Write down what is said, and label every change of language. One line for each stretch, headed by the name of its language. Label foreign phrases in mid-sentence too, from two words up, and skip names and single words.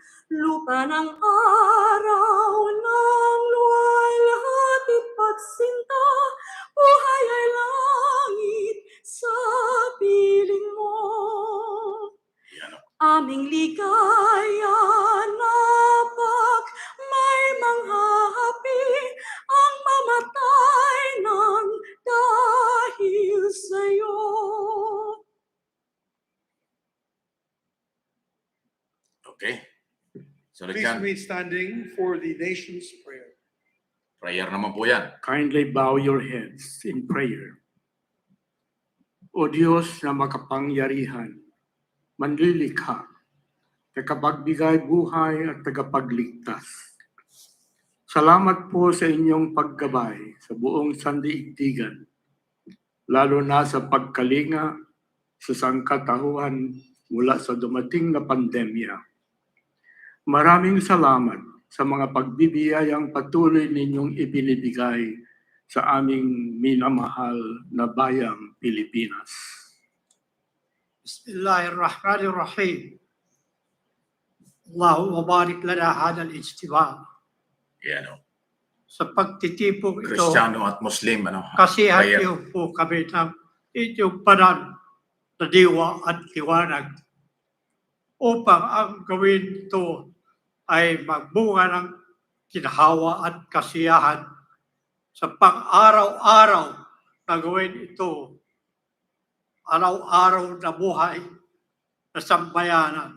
Filipino: Lupa ng araw ng luwalhatit pagsinta, buhay ay langit sa piling mo. Aming ligaya napak may manghahapi ang mamatay ng dahil sa'yo. Okay. So,
English: Please remain standing for the nation's prayer.
Filipino: prayer naman po yan.
English: Kindly bow your heads in prayer.
Filipino: O Diyos na makapangyarihan, manlilikha, tagapagbigay buhay at tagapagligtas. Salamat po sa inyong paggabay sa buong sandaigdigan, lalo na sa pagkalinga sa sangkatauhan mula sa dumating na pandemya. Maraming salamat sa mga pagbibiyayang patuloy ninyong ibinibigay sa aming minamahal na bayang Pilipinas.
Arabic: بسم الله الرحمن الرحيم. اللهم بارك لنا هذا الاجتماع.
Filipino: Yan, oh. Sa pagtitipong ito, Kristiyano at Muslim, ano? kasihan prayer. niyo po kami ng inyong banal na diwa at liwanag upang ang gawin ito ay magbunga ng kinhawa at kasiyahan sa pang-araw-araw na gawin ito, araw-araw na buhay na sambayanan.